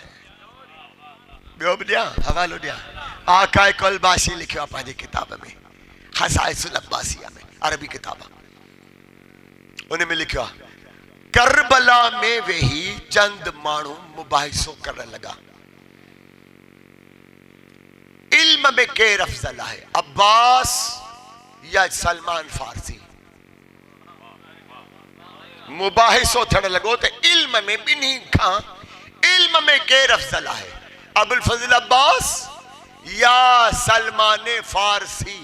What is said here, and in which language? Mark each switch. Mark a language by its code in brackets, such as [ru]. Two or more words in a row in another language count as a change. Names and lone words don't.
[sd] ॿियो बि ॾियां हवालो ॾियां, आकाए कलबाशी लिखियो आहे पंहिंजी किताब में, हसाइसुल अब्बासिया में, अरबी किताब आहे। उन में लिखियो आहे, करबला में वेही चंद माण्हू मुबाहिसो करण लॻा। علم میں کیر افضل ہے، عباس یا سلمان فارسی؟ مباحثو تھڑ لگو تے علم میں بنی کھاں علم میں کیر افضل ہے، ابو الفضل عباس یا سلمان فارسی؟